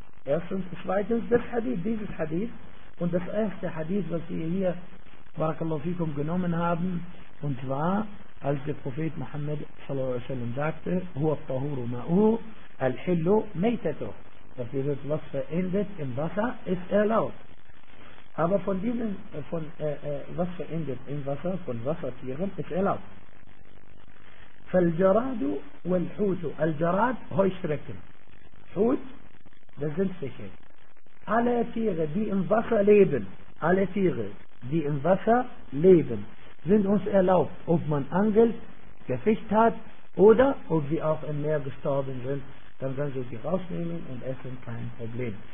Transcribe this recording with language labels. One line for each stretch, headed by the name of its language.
German: Erstens, zweitens, das Hadith, dieses Hadith und das erste Hadith, was wir hier Barakallahu fikum genommen haben, und zwar, als der Prophet Muhammad sallallahu alaihi wasallam sagte,
Arabic: huwa at-tahuru ma'uhu al-hillu maytatu,
German: dass dieses Wasser endet im Wasser, ist erlaubt. Aber von diesen, was verendet im Wasser, von Wassertieren, ist erlaubt.
Arabic: فَالْجَرَادُ وَالْحُوتُ الْجَرَاد, Heuschrecken.
German: Hut, das sind Fische. Alle Tiere, die im Wasser leben, alle Tiere, die im Wasser leben, sind uns erlaubt, ob man angelt, gefischt hat, oder ob sie auch im Meer gestorben sind, dann können sie sie rausnehmen und essen, kein Problem.